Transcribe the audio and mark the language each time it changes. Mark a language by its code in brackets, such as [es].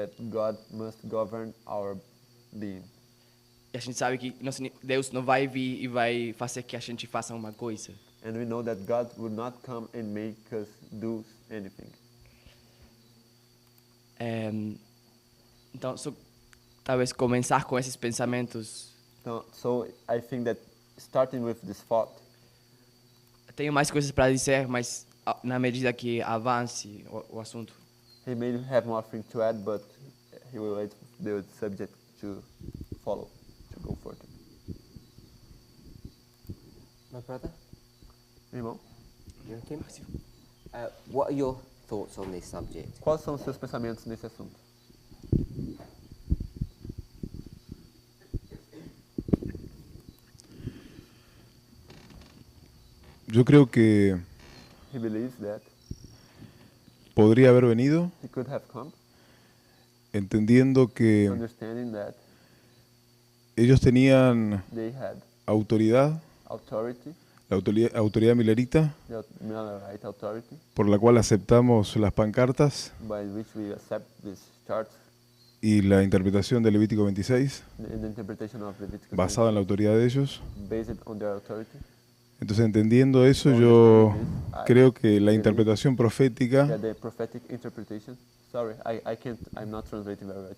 [en] God must govern our being. [pt] E a gente sabe que Deus não vai vir e vai fazer que a gente faça uma coisa. [en] And we know that God will not come and make us do anything. [pt] Então, talvez começar com esses pensamentos. [en] So I think that starting with this thought, [pt] Tenho mais coisas para dizer, mas na medida que avance o assunto. [en] he may have more things to add, but he will wait for the subject to follow, to go further. My brother, [pt] Irmão, [en] you Kim? What are your thoughts on this subject? [pt] quais são os seus pensamentos nesse assunto? [es] Yo creo que [en] He believes that [es] podría haber venido [en] he could have come, [es] entendiendo que [en] understanding that [es] ellos tenían [en] they had [es] autoridad, [en] authority, [es] la autoridad milerita, [en] the Millerite authority, [es] por la cual aceptamos las pancartas [en] by which we accept this chart [es] y la interpretación de Levítico 26, [en] in the interpretation of Leviticus [es] basada en la autoridad de ellos. [en] based on their authority. [es] Entonces, entendiendo eso, yo creo que la interpretación [en] Yeah, [es] profética [en] the prophetic interpretation. Sorry, I'm not translating very well.